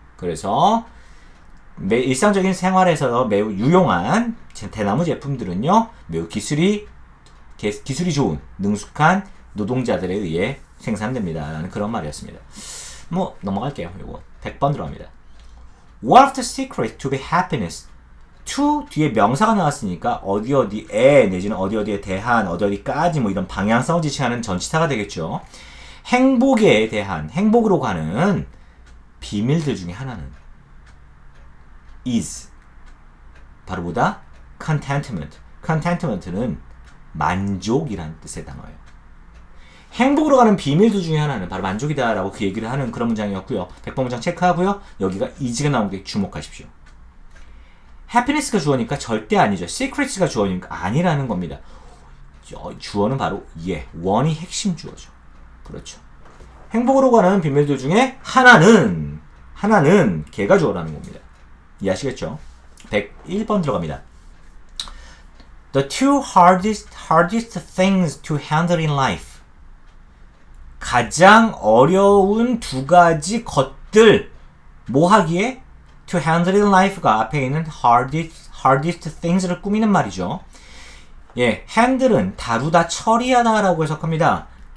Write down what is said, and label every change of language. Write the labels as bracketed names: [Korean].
[Korean] 그래서 일상적인 생활에서 매우 유용한 대나무 제품들은요, 매우 기술이 좋은, 능숙한 노동자들에 의해 생산됩니다. 라는 그런 말이었습니다. 넘어갈게요. 이거 100번 들어갑니다. [English] One of the secrets to be happiness. [Korean] to 뒤에 명사가 나왔으니까 어디어디에 내지는 어디어디에 대한 어디어디까지 이런 방향성을 지칭하는 전치사가 되겠죠. 행복에 대한 행복으로 가는 비밀들 중에 하나는 is 바로 보다 contentment. contentment는 만족이라는 뜻의 단어예요. 행복으로 가는 비밀들 중에 하나는 바로 만족이다 라고 그 얘기를 하는 그런 문장이었고요. 100번 문장 체크하고요. 여기가 is가 나온 게 주목하십시오. happiness가 주어니까 절대 아니죠. secrets가 주어니까 아니라는 겁니다. 주어는 바로 one이 핵심 주어죠. 그렇죠. 행복으로 가는 비밀들 중에 하나는 걔가 주어라는 겁니다. 이해하시겠죠? 101번 들어갑니다. [English] The two hardest things to handle in life. [Korean] 가장 어려운 두 가지 것들 뭐 하기에? [English] To handle in life [Korean] 가 앞에 있는 [English] hardest things [Korean] 를 꾸미는 말이죠. handle은 다루다, 처리하다 라고 해석합니다.